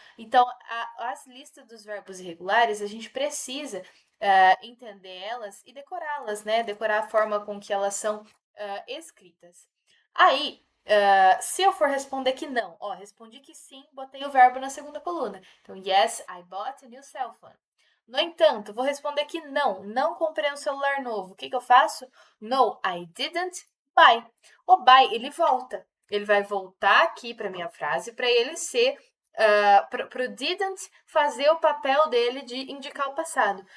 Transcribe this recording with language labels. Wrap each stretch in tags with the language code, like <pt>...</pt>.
<pt>Então, as listas dos verbos irregulares, a gente precisa entender elas e decorá-las, né? Decorar a forma com que elas são escritas. Aí, se eu for responder que não, ó, respondi que sim, botei o verbo na segunda coluna. Então,</pt> <en>yes, I bought a new cell phone.</en> <pt>No entanto, vou responder que não comprei um celular novo. O que eu faço?</pt> <en>No, I didn't buy. O buy,</en> <pt>ele volta. Ele vai voltar aqui para minha frase para ele ser para o didn't fazer o papel dele de indicar o passado.</pt>